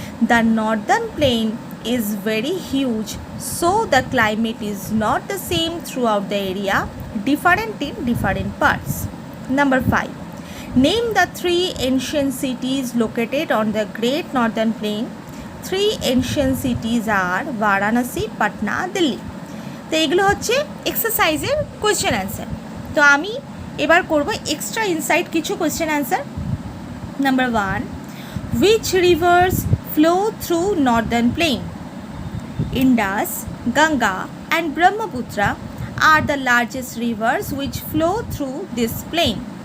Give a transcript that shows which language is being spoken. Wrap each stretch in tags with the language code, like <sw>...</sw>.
<en>The northern plain is very huge, so the climate is not the same throughout the area, different in different parts. Number 5. Name the 3 ancient cities located on the Great Northern Plain. 3 ancient cities are Varanasi, Patna, Delhi.</en> <bn>তো এগুলো হচ্ছে এক্সারসাইজের question answer. তো আমি এবার করব extra insight কিছু question answer.</bn> <en>Number 1. Which rivers flow through northern plain? Indus, Ganga and Brahmaputra are the largest rivers which flow through this plain.</en>